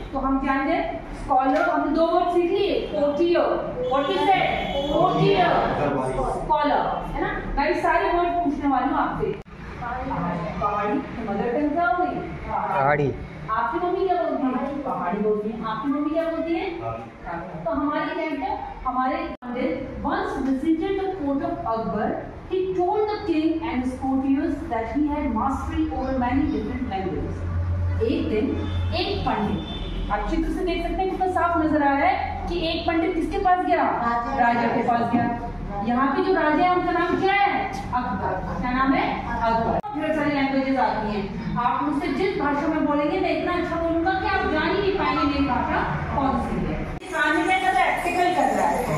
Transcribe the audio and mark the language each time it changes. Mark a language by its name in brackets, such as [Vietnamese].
[Hindi] तो हम जानते हैं स्कॉलर, हमने दो वर्ड सीख लिए। Courtier, [English] What is that? [Hindi] Courtier, scholar, है ना? मैं सारे वर्ड पूछने वाली हूँ आपसे। पहाड़ी, मदर टंग क्या हो गई? पहाड़ी। आपकी मम्मी क्या बोलती है? पहाड़ी बोलती है। आपकी मम्मी क्या बोलती है? तो हमारी क्या? हमारे पंडित [English] once visited the court of Akbar. He told the king and his courtiers that he had mastery over many different languages. [Hindi] एक दिन एक पंडित, आप चित्र से देख सकते हैं कितना साफ नजर आ रहा है कि एक पंडित किसके पास गया? राजा के पास गया। यहाँ पे जो राजा है उनका नाम क्या है? अकबर। क्या नाम है? अकबर। ढेर सारी लैंग्वेजेस आती हैं। आप मुझसे जिस भाषा में बोलेंगे मैं इतना अच्छा बोलूंगा कि आप जान ही नहीं पाएंगे मेरी भाषा कौन सी है। कान में क्या कर रहा है? टिकल कर रहा है।